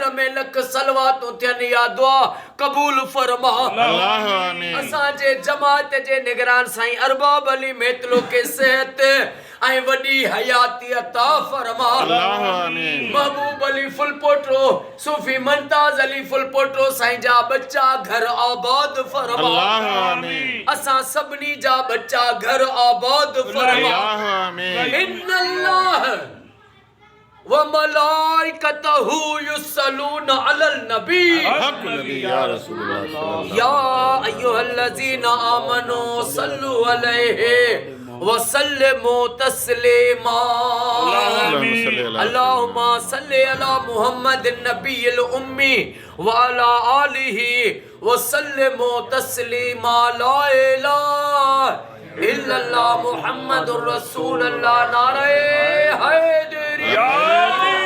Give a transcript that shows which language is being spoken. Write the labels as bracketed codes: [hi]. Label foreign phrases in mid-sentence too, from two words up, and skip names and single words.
[sd] में लख सलवातों थियन या दुआ कबूल फरमा आमीन असा जे जमात जे निगरान साईं अरबाब अली मेतलो के सेहत ऐं वडी हयाती अता फरमा आमीन महबूब अली फुल पोटरो सूफी मुमताज अली फुल पोटरो साईं जा बच्चा घर आबाद फरमा आमीन असा सबनी जा बच्चा घर आबाद फरमा आमीन इन्नल्लाह [ar] وملائكته يصلون على النبي يا رسول الله يا أيها الذين آمنوا صلوا عليه وسلموا تسليما اللهم صل على محمد النبي الأمي وعلى آله وسلموا تسليما لا إله إلا الله محمد رسول الله [ur] نعرۂ حیدریہ